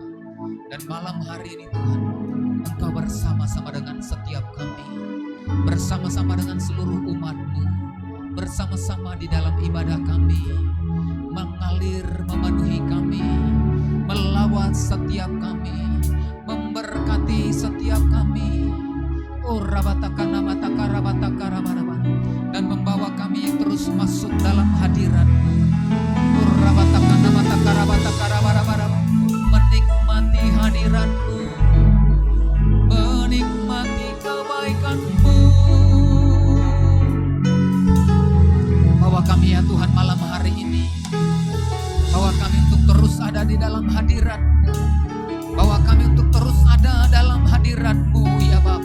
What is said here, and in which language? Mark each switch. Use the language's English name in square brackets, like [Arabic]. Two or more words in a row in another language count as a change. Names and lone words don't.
[Indonesian] Dan malam hari ini Tuhan, Engkau bersama-sama dengan setiap kami, bersama-sama dengan seluruh umat-Mu, bersama-sama di dalam ibadah kami, mengalir memenuhi kami, melawat setiap kami, memberkati setiap kami. Oh rabatakana matakara batakara baraban, dan membawa kami terus masuk dalam hadirat-Mu. Oh rabatakana matakara batakara baraban, menikmati hadirat-Mu, menikmati kebaikan-Mu. Bawa kami ya Tuhan malam hari ini, bawa kami untuk terus ada di dalam hadirat-Mu, bawa kami untuk terus ada dalam hadirat-Mu ya Bapa.